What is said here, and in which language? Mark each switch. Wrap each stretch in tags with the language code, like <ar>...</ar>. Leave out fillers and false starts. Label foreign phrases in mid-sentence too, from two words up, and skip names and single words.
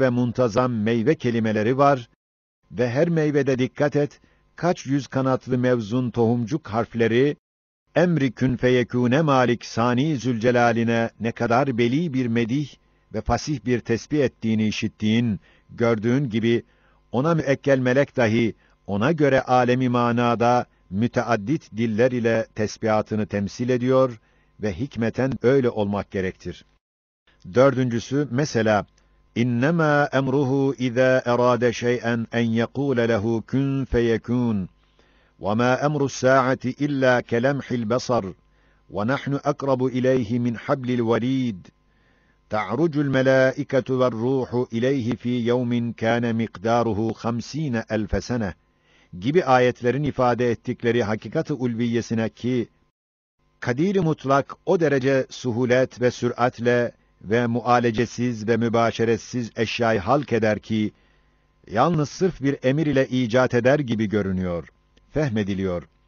<tr>ve muntazam meyve kelimeleri var ve her meyvede dikkat et, kaç yüz kanatlı mevzun tohumcuk harfleri, emri</tr> <ar>كن فيكون</ar> <tr>malik Sani Zülcelal'ine ne kadar beli bir medih ve fasih bir tesbih ettiğini işittiğin, gördüğün gibi, ona müekkel melek dahi, ona göre alemi manada, müteaddit diller ile tesbihatını temsil ediyor ve hikmeten öyle olmak gerektir. Dördüncüsü, mesela,</tr> <ar>إنما أمره إذا أراد شيئا أن يقول له كن فيكون. وَمَا أَمْرُ السَّاعَةِ إِلَّا كَلَمْحِ الْبَصَرِ وَنَحْنُ أَقْرَبُ إِلَيْهِ مِنْ حَبْلِ الْوَرِيدِ تَعْرُجُ الْمَلَائِكَةُ وَالرُّوحُ إِلَيْهِ فِي يَوْمٍ كَانَ مِقْدَارُهُ 50.000 سَنَةٍ</ar> <tr>gibi ayetlerin ifade ettikleri hakikat-ı ulviyesine ki, kadir-i mutlak o derece suhulet ve süratle ve mualecesiz ve mübaşeretsiz eşyayı halk eder ki, yalnız sırf bir emir ile icat eder gibi görünüyor, fehmediliyor.</tr>